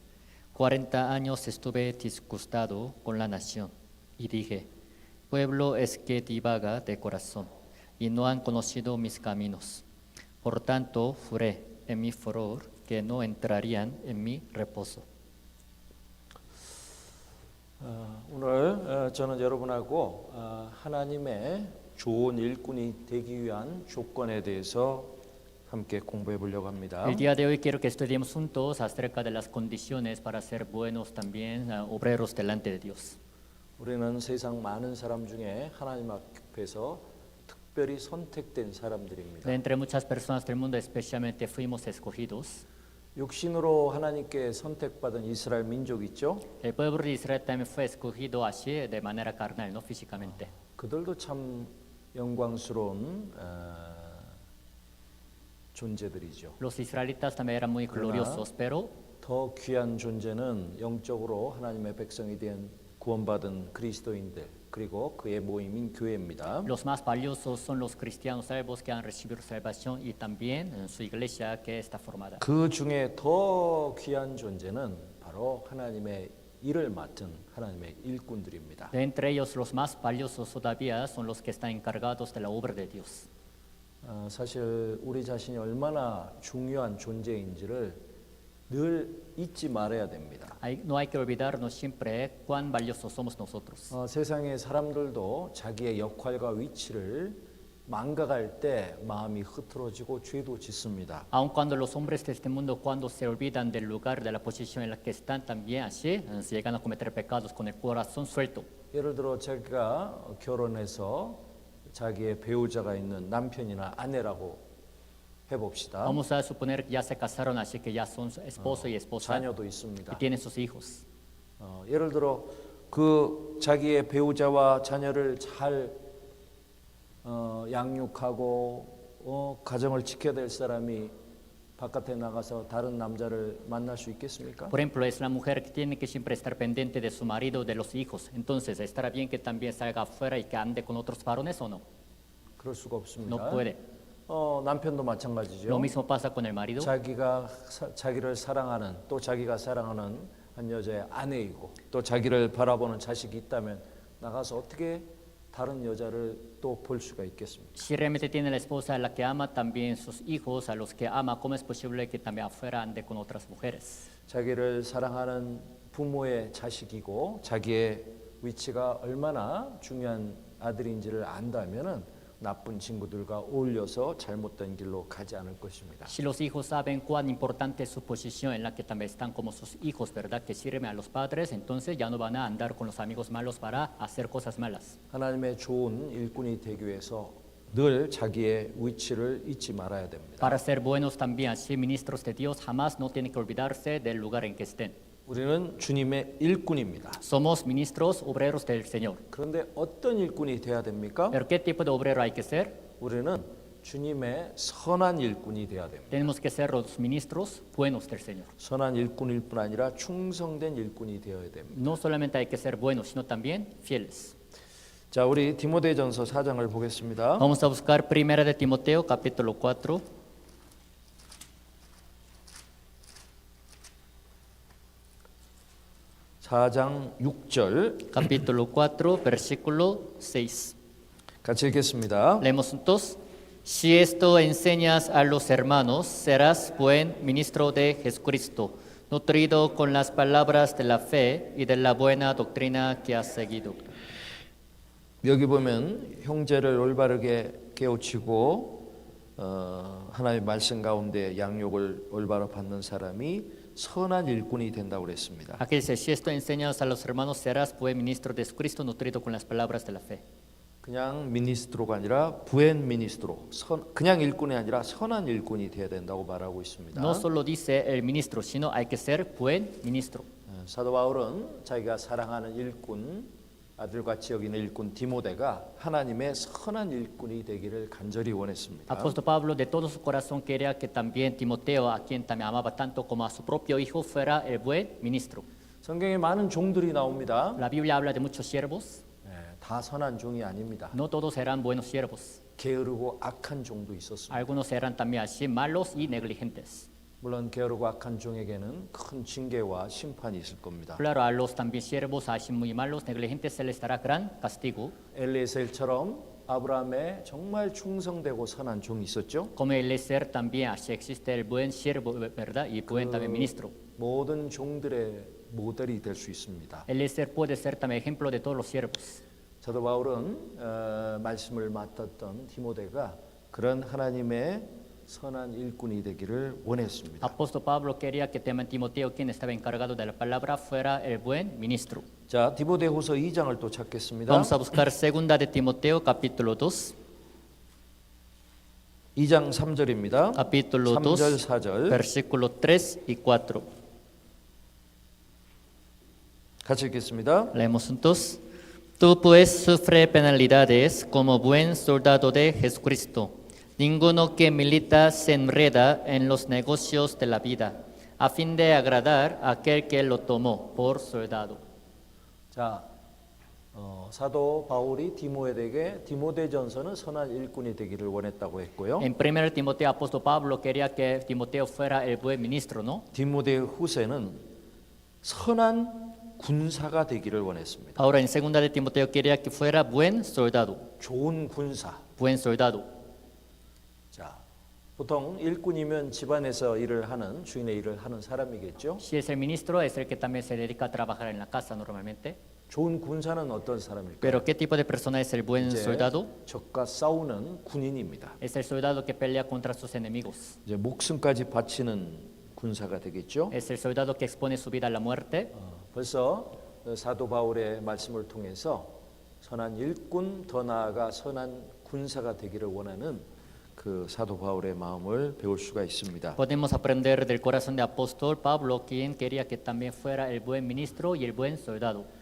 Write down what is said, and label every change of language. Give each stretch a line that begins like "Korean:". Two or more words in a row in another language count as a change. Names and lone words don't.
Spanish: 40 años estuve disgustado con la nación, y dije, pueblo es que divaga de corazón, y no han conocido mis caminos. Por tanto, juré en mi furor que no entrarían en mi reposo.
Korean: 오늘 저는 여러분하고 하나님의 좋은 일꾼이 되기 위한 조건에 대해서 함께 공부해 보려고 합니다.
Spanish: El día de hoy quiero que estudiemos juntos acerca de las condiciones para ser buenos también, obreros delante de Dios.
Korean: 우리는 세상 많은 사람 중에 하나님 앞에서 특별히 선택된 사람들입니다.
Spanish: De entre muchas personas del mundo, especialmente fuimos escogidos.
Korean: 육신으로 하나님께 선택받은 이스라엘 민족 있죠?
Spanish: El pueblo de Israel también fue escogido así de manera carnal, no físicamente.
Korean: 그들도 참 영광스러운 존재들이죠.
Spanish: Los israelitas también eran muy gloriosos, pero
Korean: 더 귀한 존재는 영적으로 하나님의 백성이 된 구원받은 그리스도인들 그리고 그의 모임인 교회입니다.
Spanish: los más valiosos son los cristianos salvos que han recibido salvación y también su iglesia que está formada.
Korean: 그 중에 더 귀한 존재는 바로 하나님의 일을 맡은 하나님의 일꾼들입니다.
Spanish: De entre ellos, los más valiosos todavía son los que están encargados de la obra de Dios.
Korean: 사실 우리 자신이 얼마나 중요한 존재인지를 늘 잊지 말아야 됩니다.
Spanish: No hay que olvidarnos siempre cuán valiosos somos nosotros.
Korean: 세상의 사람들도 자기의 역할과 위치를 망각할 때 마음이 흐트러지고 죄도 짓습니다.
Spanish: Aun cuando los hombres de este mundo, cuando se olvidan del lugar, de la posición en la que están, también así se llegan a cometer pecados con el corazón suelto.
Korean: 예를 들어 제가 결혼해서 자기의 배우자가 있는 남편이나 아내라고 해봅시다.
Spanish: Vamos a suponer que ya se casaron, así que ya son esposo y esposa
Korean: 자녀도
Spanish: y
Korean: 있습니다.
Spanish: tienen sus hijos.
Korean: 예를 들어 그 자기의 배우자와 자녀를 잘 양육하고 가정을 지켜야 될 사람이 바깥에 나가서 다른 남자를 만날 수 있겠습니까?
Spanish: Por ejemplo, es la mujer que tiene que siempre estar pendiente de su marido, de los hijos. Entonces, ¿estará bien que también salga afuera y que ande con otros varones o no?
Korean: 그럴 수가 없습니다.
Spanish: No puede.
Korean: 남편도 마찬가지죠.
Spanish: Lo mismo pasa con el marido.
Korean: 자기를 사랑하는 또 자기가 사랑하는 한 여자의 아내이고 또 자기를 바라보는 자식이 있다면 나가서 어떻게 다른 여자를 또 볼 수가 있겠습니까?
Spanish: Si realmente tiene la esposa a la que ama, también sus hijos a los que ama, ¿cómo es posible que también afuera ande con otras mujeres?
Korean: 자기를 사랑하는 부모의 자식이고 자기의 위치가 얼마나 중요한 아들인지를 안다면은 나쁜 친구들과 어울려서 잘못된 길로 가지 않을 것입니다.
Spanish: Si los hijos saben cuán importante es su posición en la que también están como sus hijos, ¿verdad? Que sirven a los padres, entonces ya no van a andar con los amigos malos para hacer cosas malas.
Korean: 하나님의 좋은 일꾼이 되기 위해서 늘 자기의 위치를 잊지 말아야 됩니다.
Spanish: Para ser buenos también, así ministros de Dios, jamás no tienen que olvidarse del lugar en que estén.
Korean: 우리는 주님의 일꾼입니다.
Spanish: Somos ministros, obreros del Señor.
Korean: 그런데 어떤 일꾼이 돼야 됩니까?
Spanish: ¿Pero qué tipo de obrero hay que ser?
Korean: 우리는 주님의 선한 일꾼이 돼야 됩니다.
Spanish: Tenemos que ser los ministros buenos del Señor.
Korean: 선한 일꾼일 뿐 아니라 충성된 일꾼이 되어야 됩니다.
Spanish: No solamente hay que ser buenos, sino también fieles.
Korean: 자, 우리 디모데전서 4장을 보겠습니다.
Spanish: Vamos a buscar Primera de Timoteo, capítulo 4.
Korean: 사장 6절
Spanish: Capítulo 4, versículo 6.
Korean: 같이 읽겠습니다.
Spanish: Leemos juntos. Si esto enseñas a los hermanos, serás buen ministro de Jesucristo, nutrido con las palabras de la fe y de la buena doctrina que has seguido.
Korean: 여기 보면 형제를 올바르게 깨우치고 하나님의 말씀 가운데 양육을 올바로 받는 사람이 선한 일꾼이 된다고 그랬습니다.
Spanish: Aquí dice, si esto enseñas a los hermanos, serás buen ministro de Jesucristo, nutrido con las palabras de la fe.
Korean: 그냥 미니스트로가 아니라
Spanish: buen ministro,
Korean: 그냥 일꾼이 아니라 선한 일꾼이 되어야 된다고 말하고 있습니다.
Spanish: No solo dice el ministro, sino hay que ser buen ministro.
Korean: 사도 바울은 자기가 사랑하는 일꾼, 아들같이 여기는 일꾼 디모데가 하나님의 선한 일꾼이 되기를 간절히 원했습니다.
Spanish: Apóstol Pablo de todo su corazón quería que también Timoteo, a quien también amaba tanto como a su propio hijo, fuera el buen ministro.
Korean: 성경에 많은 종들이 나옵니다.
Spanish: La Biblia habla de muchos siervos,
Korean: 다 선한 종이 아닙니다.
Spanish: no todos eran buenos siervos.
Korean: 게으르고 악한 종도 있었습니다.
Spanish: Algunos eran también así malos y negligentes.
Korean: 물론 게으르고 악한 종에게는 큰 징계와 심판이 있을 겁니다.
Spanish: Claro, a los también siervos, así muy malos, negligentes, se les dará gran castigo.
Korean: 엘리에셀처럼 아브라함의 정말 충성되고 선한 종이 있었죠.
Spanish: Como Eliezer también, así existe el buen siervo, ¿verdad? Y buen también ministro.
Korean: 모든 종들의 모델이 될 수 있습니다.
Spanish: Eliezer puede ser también ejemplo de todos los siervos.
Korean: 사도 바울은 말씀을 맡았던 디모데가 그런 하나님의 선한 일꾼이 되기를 원했습니다.
Spanish: Apóstol Pablo quería que también Timoteo, quien estaba encargado de la palabra, fuera el buen ministro.
Korean: 자, 디모데후서 2장을 또 찾겠습니다.
Spanish: Vamos a buscar segunda de Timoteo, capítulo 2.
Korean: 2장 3절입니다.
Spanish: Capítulo
Korean: 3절
Spanish: 2,
Korean: 4절
Spanish: versículo 3 y 4.
Korean: 같이 읽겠습니다.
Spanish: Leemos juntos. Tú pues sufre penalidades como buen soldado de Jesucristo. Ninguno que milita se enreda en los negocios de la vida, a fin de agradar a aquel que lo tomó por soldado.
Korean: 자, 사도 바울이 디모데에게 디모데전서는 선한 일꾼이 되기를 원했다고 했고요.
Spanish: En 1 Timoteo, apóstol Pablo quería que Timoteo fuera el buen ministro, ¿no?
Korean: 디모데후서는 선한 군사가 되기를 원했습니다.
Spanish: Ahora, en 2 de Timoteo quería que fuera buen soldado,
Korean: 좋은 군사.
Spanish: buen soldado.
Korean: 자, 보통 일꾼이면 집안에서 일을 하는 주인의 일을 하는 사람이겠죠.
Spanish: Si es el ministro, es el que también se dedica a trabajar en la casa normalmente.
Korean: 좋은 군사는 어떤 사람일까요?
Spanish: Pero ¿qué tipo de persona es el buen
Korean: 이제
Spanish: soldado?
Korean: 적과 싸우는 군인입니다.
Spanish: Es el soldado que pelea contra sus enemigos.
Korean: 이제 목숨까지 바치는 군사가 되겠죠.
Spanish: Es el soldado que expone su vida a la muerte.
Korean: 벌써 사도 바울의 말씀을 통해서 선한 일꾼, 더 나아가 선한 군사가 되기를 원하는 그 사도 바울의 마음을 배울 수가 있습니다.
Spanish: Podemos aprender del corazón de apóstol Pablo, quien quería que también fuera el buen ministro y el buen soldado.